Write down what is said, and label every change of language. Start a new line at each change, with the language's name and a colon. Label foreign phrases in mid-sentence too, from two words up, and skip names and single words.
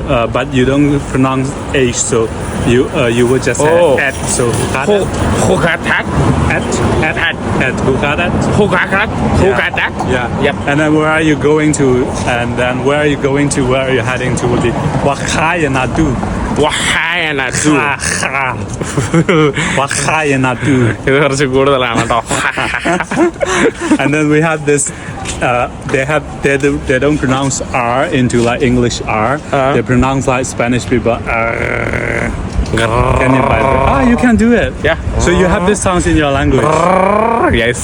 English: but you don't pronounce H, so you would just say at. So Who had that? at. Who had that? Who got that? Who Yeah. got that? Yeah. Yep. And then where are you going to? And then where are you going to? Where are you heading to? Would be
Dutch: what ga je naartoe? Wahayanazu. What ga je naartoe?
Malayalam: ഇത് കുറച്ച് കൂടുതലാണ് കേട്ടോ.
English: And then we have this. They don't pronounce R into like English R. They pronounce like Spanish people. Can you buy it? Ah, you can do it. Yeah. So you have these sounds in your language. Yes.